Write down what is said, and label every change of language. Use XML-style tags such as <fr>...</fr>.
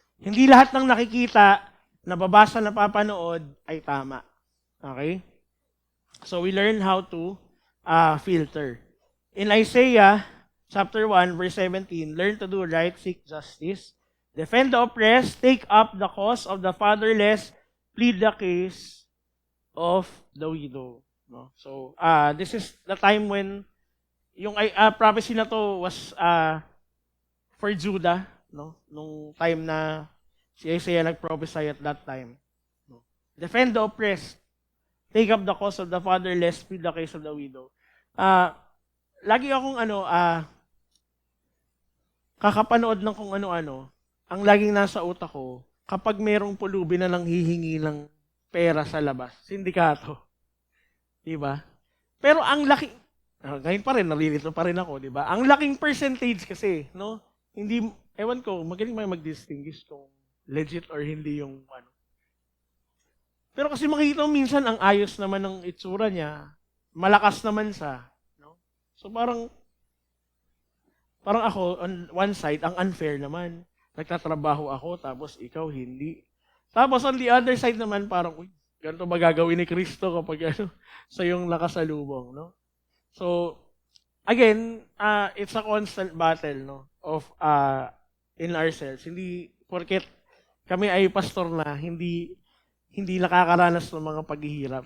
<tl>Hindi lahat ng nakikita, nababasa, napapanood ay tama.</tl> <en>Okay? So we learn how to filter. In Isaiah chapter 1, verse 17, learn to do right, seek justice, defend the oppressed, take up the cause of the fatherless, plead the case of the widow. No? So this is the time when</en> <tl>yung prophecy na to</tl> <en>was for Judah, no?</en> <tl>Nung time na si Isaiah nag-prophesy</tl> <en>at that time.</en> <tl>No?</tl> <en>Defend the oppressed, take up the cause of the fatherless, plead the case of the widow.</en> <tl>Lagi akong kakapanood ng kung ano-ano, ang laging nasa utak ko, kapag merong pulubi na lang hihingi ng pera sa labas, sindikato. Diba? Pero ang laki, ngayon pa rin, narilito pa rin ako, diba? Ang laking percentage kasi, no? Hindi, ewan ko, magaling may mag-distinguish kung legit or hindi yung Pero kasi makikita mo minsan ang ayos naman ng itsura niya, malakas naman siya, no? So parang ako,</tl> <en>on one side,</en> <tl>ang unfair naman. Nagtatrabaho ako, tapos ikaw hindi. Tapos</tl> <en>on the other side</en> <tl>naman, parang, uy, ganito ba gagawin ni Kristo kapag sa yung nakasalubong, no?</tl> <en>So, again, it's a constant battle, no, of in ourselves.</en> <tl>Hindi porket kami ay pastor na, hindi nakakaranas ng mga paghihirap.</tl>